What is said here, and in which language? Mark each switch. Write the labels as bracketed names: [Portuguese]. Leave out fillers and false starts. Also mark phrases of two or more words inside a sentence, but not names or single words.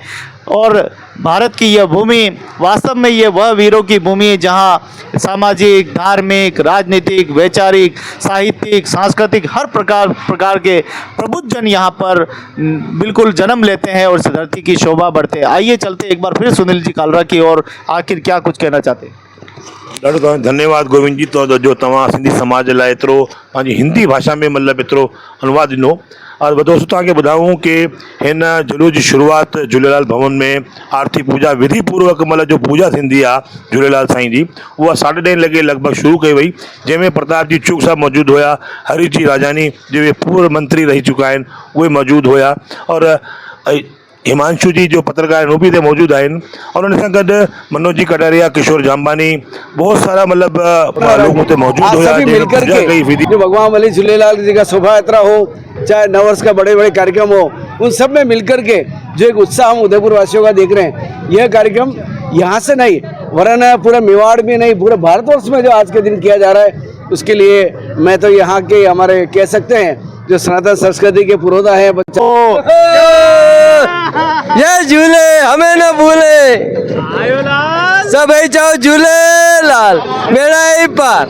[Hindi] और भारत की यह भूमि वास्तव में ये वह वीरों की भूमि है जहाँ सामाजिक, धार्मिक, राजनीतिक, वैचारिक, साहित्यिक, सांस्कृतिक हर प्रकार के प्रबुद्ध जन यहाँ पर बिल्कुल जन्म लेते हैं और इस धरती की शोभा बढ़ते हैं। आइए चलते एक बार फिर सुनील जी कालरा की और आखिर क्या कुछ कहना चाहते हैं। [Sindhi] ॾाढो तव्हां धन्यवाद गोविंद जी, तो जो तव्हां सिंधी समाज लाइ एतिरो पंहिंजी हिंदी भाषा में मतिलबु एतिरो अनुवाद ॾिनो। और दोस्तों तव्हांखे ॿुधायूं कि हिन जुलूस जी शुरूआति झूलेलाल भवन में आरती पूजा विधि पूर्वक मतिलबु जो पूजा थींदी आहे झूलेलाल साईं जी, उहा 10:30 लॻे लॻभॻि शुरू कई वई, जंहिंमें प्रताप जी चूक साहब मौजूदु हुया, हरीश जी राजानी जेके पूर्व मंत्री रही चुका आहिनि उहे मौजूदु हुया, और हिमांशु जी जो पत्रकार आहिनि उहे बि हिते मौजूदु आहिनि, और उन सां गॾु मनोज जी कटारिया, किशोर जामबानी, बहुत सारा मतिलबु लोग हुते मौजूदु हुया [Hindi] सभी मिलकर के जो भगवान वली झूलेलाल जी का शोभा यात्रा हो, चाहे नववर्ष का बड़े बड़े कार्यक्रम हो, उन सब में मिलकर के जो एक उत्साह हम उदयपुर वासियों का देख रहे हैं। यह कार्यक्रम यहाँ से नहीं वरना पूरे मेवाड़ में नहीं, पूरे भारतवर्ष में जो आज के दिन किया जा रहा है, उसके लिए मैं तो यहाँ के हमारे कह सकते हैं जो सनातन संस्कृति के पुरोधा है बच्चा ये झूले हमें न भूले, सब चाहो झूले लाल मेरा ही पार।